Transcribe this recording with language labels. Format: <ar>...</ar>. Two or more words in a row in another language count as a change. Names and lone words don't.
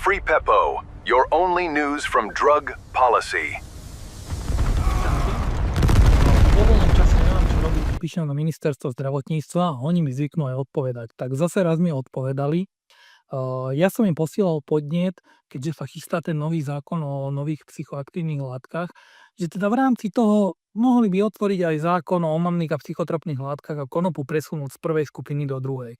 <en>Free Peppo, your only news from drug policy.</en> <sk>Vo voľnom čase nemám čo robiť, píšem na ministerstvo zdravotníctva a oni mi zvyknú aj odpovedať. Tak zase raz mi odpovedali. Ja som im posielal podnet, keďže sa chystá ten nový zákon o nových psychoaktívnych látkach, že teda v rámci toho mohli by otvoriť aj zákon o omamných a psychotropných látkach a konopu presunúť z prvej skupiny do druhej.</sk>